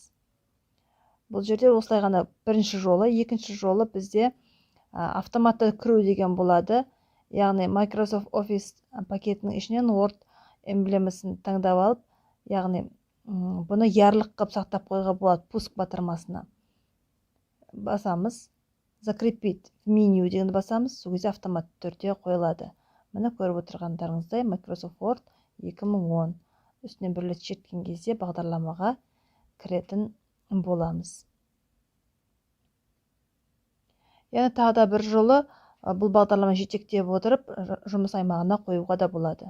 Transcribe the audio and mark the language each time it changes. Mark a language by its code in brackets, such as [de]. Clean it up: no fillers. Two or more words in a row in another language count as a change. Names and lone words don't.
[kk] Бұл жерде осылай ғана бірінші жолы, екінші жолы бізде автоматты кіру деген болады. Яғни Microsoft Office пакетінің ішінен Word эмблемасын таңдап алып, яғни бұны ярлық қылып сақтап қойға болады пуск батырмасына. Басамыз. [ru] Закрепить в меню [kk] дегенді басамыз, сол кезде автоматты түрде қойылады. Міне көріп отырғандарыңыздай Microsoft Word 2010 үстінен бір рет шерткен кезде бағдарламаға кіретін боламыз. Яғни тағы да бір жолы бұл бағдарлама жетектеп отырып, жұмыс аймағына қоюға да болады.